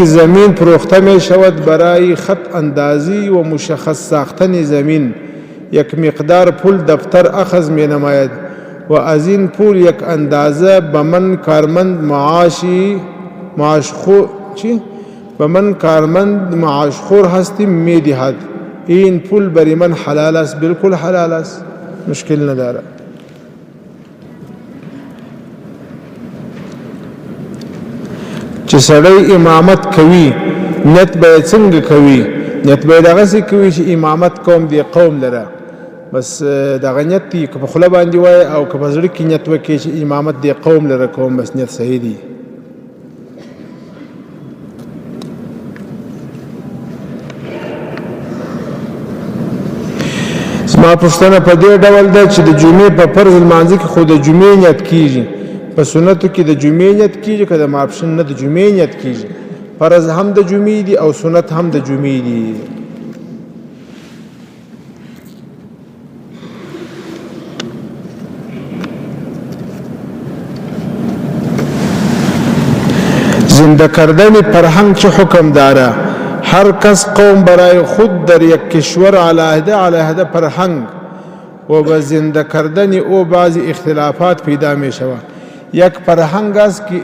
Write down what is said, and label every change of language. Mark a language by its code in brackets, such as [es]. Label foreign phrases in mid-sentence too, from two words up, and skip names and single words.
[fa] زمین فروخته می شود برای خط اندازی و مشخص ساختن زمین یک مقدار پول دفتر اخذ می نماید و از این پول یک اندازه به من کارمند معاش خور هستیم می دهد این پول برای من حلال است بالکل حلال است مشکل نداره [ps] چې سړی امامت کوي نیت به څنګه کوي نیت به دغسې کوي چې امامت کوم دی قوم لره بس دغه نیت دی که په خوله باندې وایي او که په زړه کې نیت وکړي چې امامت دی قوم لره کوم بس نیت صحیح دی زما پوښتنه په دې ډول ده چې د جمعې په فرض لمانځه کې خو د جمعې نیت کیږي په سنتو کې د جمعې نیت کیږي که د ماپښین نه د جمعې نیت کیږي فرض هم د جمعې دي او سنت هم د جمعې دي [fa] زنده کردن فرهنگ چه حکم داره هر کس قوم برای خود در یک کشور علیحده فرهنگ و به زنده کردن او بعضی اختلافات پیدا می شود یک فرهنگ است که